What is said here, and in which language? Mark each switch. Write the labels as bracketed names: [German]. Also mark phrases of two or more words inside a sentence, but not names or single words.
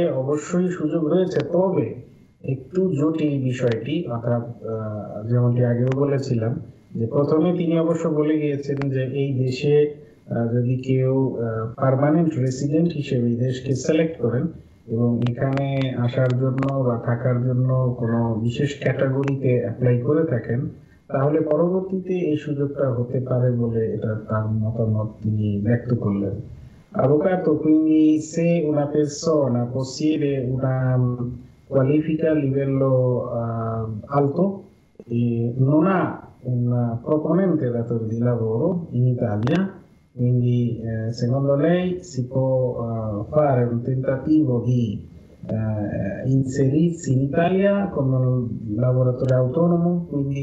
[Bangla] অবশ্যই সুযোগ রয়েছে, তবে একটু জটিল বিষয়টি, অর্থাৎ যেমনটি আগেও বলেছিলাম যে প্রথমে তিনি অবশ্য বলে গিয়েছেন যে এই দেশে যদি কেউ [English] permanent resident [Bangla] হিসেবে দেশকে সিলেক্ট করেন এবং এখানে আসার জন্য বা থাকার জন্য কোনো বিশেষ ক্যাটাগরিতে অ্যাপ্লাই করে থাকেন, তাহলে পরবর্তীতে এই সুযোগটা হতে পারে বলে এটা তার মতামত তিনি ব্যক্ত করলেন। [Italian] Avvocato, quindi se una persona possiede una qualifica a livello alto e non ha un proponente datore di lavoro in Italia, quindi secondo lei si può fare un tentativo di inserirsi in Italia come un lavoratore autonomo, quindi